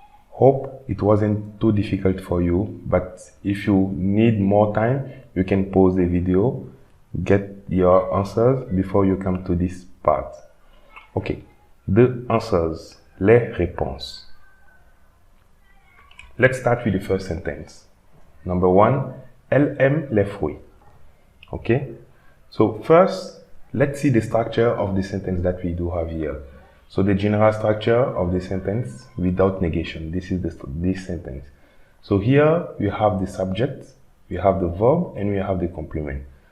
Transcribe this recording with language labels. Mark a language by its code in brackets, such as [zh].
[en] Hope it wasn't too difficult for you, but if you need more time, you can pause the video, get your answers before you come to this part. Okay, the answers, [fr] les réponses. [en] Let's start with the first sentence. Number 1, [fr] Elle aime les fruits. [en] Okay, so first, let's see the structure of the sentence that we do have here. So the general structure of the sentence without negation. This is this sentence. So here we have the subject, we have the verb, and we have the complement.